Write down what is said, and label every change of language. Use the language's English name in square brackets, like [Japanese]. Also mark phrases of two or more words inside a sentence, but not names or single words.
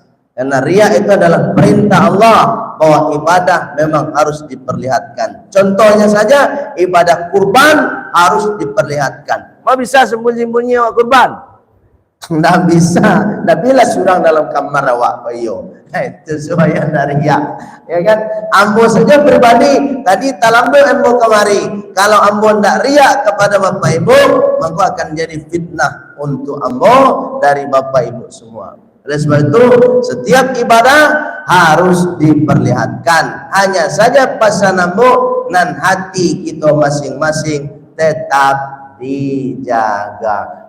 [Indonesian] Karena riya itu adalah perintah Allah bahwa ibadah memang harus diperlihatkan. Contohnya saja ibadah kurban harus diperlihatkan. Mau bisa sembunyi-sembunyi awak kurban? Tidak bisa. [Minangkabau] Tidak bila surang dalam kamar awak payo. Itu supaya dari ya kan. Ambo saja pribadi tadi talambo ambo kemari. [Indonesian] Kalau [Minangkabau] ambo ndak riak [Indonesian] kepada bapak ibu, maka akan jadi fitnah untuk ambo dari bapak ibu semua. Oleh sebab itu setiap ibadah harus diperlihatkan. Hanya saja [Minangkabau] pasan ambo nan [Indonesian] hati kita masing-masing tetap dijaga.